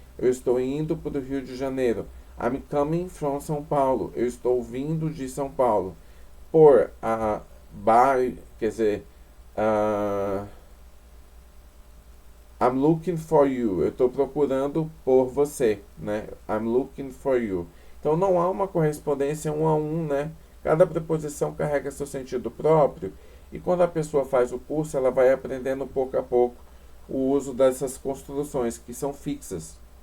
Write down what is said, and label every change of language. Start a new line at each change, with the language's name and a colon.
Portuguese: Eu estou indo para o Rio de Janeiro.
English: I'm coming from São Paulo.
Portuguese: Eu estou vindo de São Paulo.
English: Por, by,
Portuguese: quer dizer,
English: I'm looking for you.
Portuguese: Eu estou procurando por você, né?
English: I'm looking for you.
Portuguese: Então não há uma correspondência um a um, né? Cada preposição carrega seu sentido próprio. E quando a pessoa faz o curso, ela vai aprendendo pouco a pouco o uso dessas construções que são fixas.